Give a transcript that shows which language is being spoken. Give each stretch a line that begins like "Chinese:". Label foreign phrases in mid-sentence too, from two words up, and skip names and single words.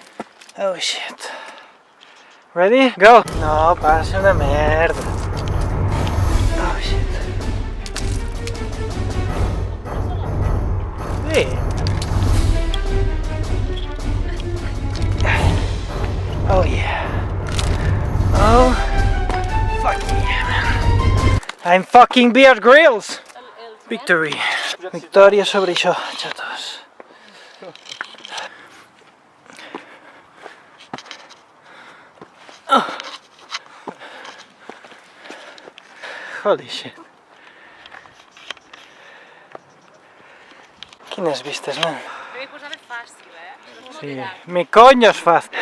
English: Oh shit. Ready? Go!
Catalan: No, passa una merda.
English: Oh shit.
Catalan: Sí.
English: Oh yeah. Oh, fuck yeah, man. I'm fucking Bear Grylls! Victory.
Catalan: Victòria sobre això, xatos. Oh.
English: Holy shit.
Catalan: Quines vistes, man. Però hi posava fàcil, Sí,
Spanish: mi coño
Catalan: és fàcil.